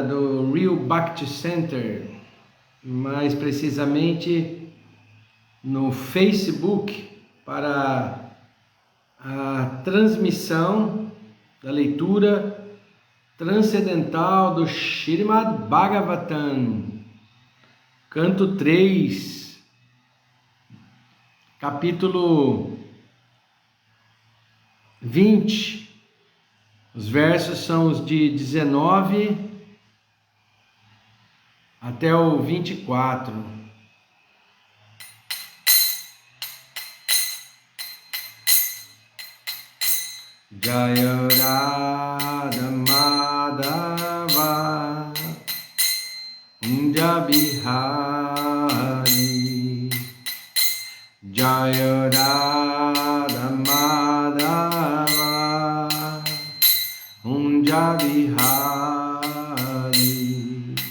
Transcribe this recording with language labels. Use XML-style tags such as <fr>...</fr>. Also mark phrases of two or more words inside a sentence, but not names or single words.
<pt>do Rio Bhakti Center, mais precisamente no Facebook, para a transmissão da leitura transcendental do Srimad Bhagavatam, canto 3, capítulo 20. Os versos são os de 19 até o 24.</pt> <sa>जय राधा माधव कुञ्ज बिहारी, जय राधा माधव कुञ्ज बिहारी,</sa>